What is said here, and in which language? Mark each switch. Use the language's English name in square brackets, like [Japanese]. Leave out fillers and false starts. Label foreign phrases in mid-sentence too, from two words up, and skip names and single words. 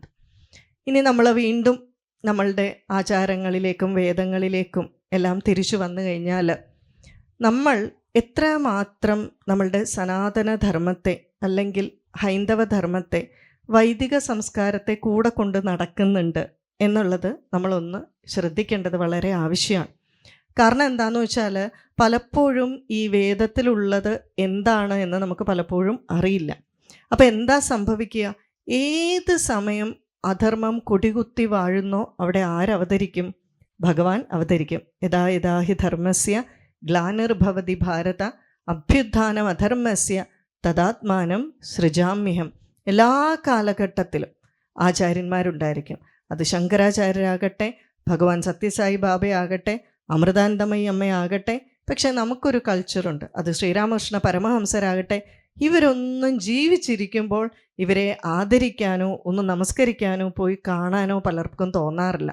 [Malayalam] ഇനി നമ്മൾ വീണ്ടും നമ്മളുടെ ആചാരങ്ങളിലേക്കും വേദങ്ങളിലേക്കും എല്ലാം തിരിച്ചു വന്നു കഴിഞ്ഞാൽ നമ്മൾ എത്രമാത്രം നമ്മളുടെ സനാതനധർമ്മത്തെ അല്ലെങ്കിൽ ഹൈന്ദവ ധർമ്മത്തെ, വൈദിക സംസ്കാരത്തെ കൂടെ കൊണ്ട് നടക്കുന്നുണ്ട് എന്നുള്ളത് നമ്മളൊന്ന് ശ്രദ്ധിക്കേണ്ടത് വളരെ ആവശ്യമാണ്. കാരണം എന്താണെന്ന് വെച്ചാൽ പലപ്പോഴും ഈ വേദത്തിലുള്ളത് എന്താണ് എന്ന് നമുക്ക് പലപ്പോഴും അറിയില്ല. അപ്പോൾ എന്താ സംഭവിക്കുക? ഏത് സമയം അധർമ്മം കൊടികുത്തി വാഴുന്നോ അവിടെ ആരവതരിക്കും? ഭഗവാൻ അവതരിക്കും. [Sanskrit] യഥാ യഥാ ഹി ധർമ്മസ്യ ഗ്ലാനിർഭവതി ഭാരത അഭ്യുത്ഥാനം അധർമ്മസ്യ തദാത്മാനം സൃജാമ്യഹം. [Malayalam] എല്ലാ കാലഘട്ടത്തിലും ആചാര്യന്മാരുണ്ടായിരിക്കും. അത് ശങ്കരാചാര്യരാകട്ടെ, ഭഗവാൻ സത്യസായി ബാബയാകട്ടെ, അമൃതാനന്ദമയി അമ്മയാകട്ടെ. പക്ഷെ നമുക്കൊരു കൾച്ചറുണ്ട്, അത് ശ്രീരാമകൃഷ്ണ പരമഹംസരാകട്ടെ. ഇവരൊന്നും ജീവിച്ചിരിക്കുമ്പോൾ ഇവരെ ആദരിക്കാനോ ഒന്ന് നമസ്കരിക്കാനോ പോയി കാണാനോ പലർക്കും തോന്നാറില്ല.